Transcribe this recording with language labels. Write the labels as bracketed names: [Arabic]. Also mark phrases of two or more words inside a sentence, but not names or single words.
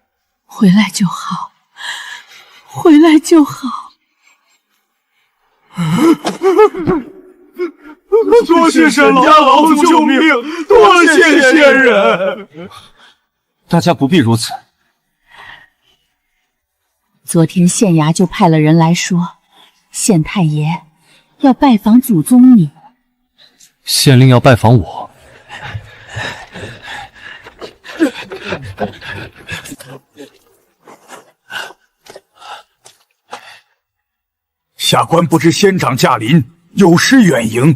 [Chinese] 回来就好，回来就好。多謝沈家老祖救命，多謝仙人。大家不必如此。昨天县衙就派了人來說，縣太爺要拜訪祖宗你。县令要拜訪我。下官不知仙長駕臨，有失遠迎。